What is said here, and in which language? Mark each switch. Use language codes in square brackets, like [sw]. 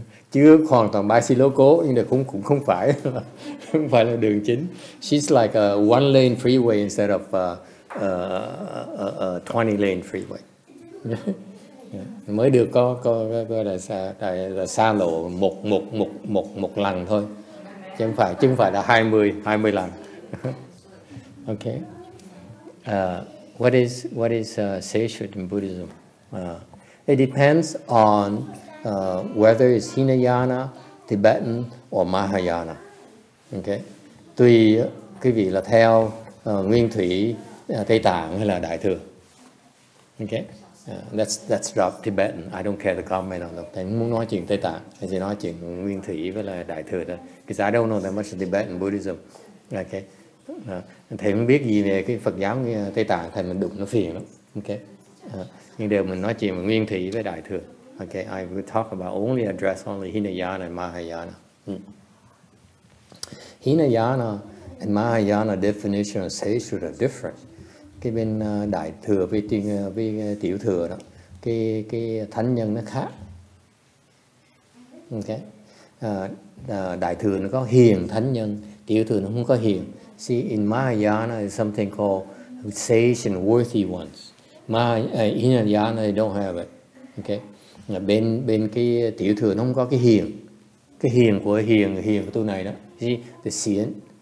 [vi] Chứ hoàn toàn basi lô cố, nhưng mà cũng không phải không phải là đường chính. [en] She's like a one lane freeway instead of a 20 lane freeway. Yeah. [vi] Mới được có là xa lộ một lần thôi, chứ không phải là 20 lần. [en] Okay. What is sacred in Buddhism? It depends on whether it's Hinayana, Tibetan or Mahayana. Okay. [vi] Tùy quý vị là theo Nguyên Thủy, Tây Tạng hay là Đại Thừa. [en] Okay. Let's drop Tibetan. I don't care the comment on that. [vi] Thầy muốn nói chuyện Tây Tạng, thầy sẽ nói chuyện Nguyên Thủy với là Đại Thừa thôi. [en] Because I don't know that much Tibetan Buddhism. Okay. [vi] Thầy không biết gì về cái Phật giáo Tây Tạng, thầy mình đụng nó phiền lắm. Okay. Nhưng đều mình nói chuyện Nguyên Thủy với Đại Thừa. Okay. [en] I will talk about only address only Hinayana and Mahayana. Hinayana and Mahayana definition of sacred are different. [vi] Cái bên Đại Thừa với Tiểu Thừa đó, cái thánh nhân nó khác. Okay. Đại Thừa nó có hiền thánh nhân, Tiểu Thừa nó không có hiền. [en] See, in Mahayana is something called sage and worthy ones. Hinayana they don't have it. Okay. [vi] Bên cái Tiểu Thừa nó không có cái hiền. Cái hiền của tu này đó. See, the xiển.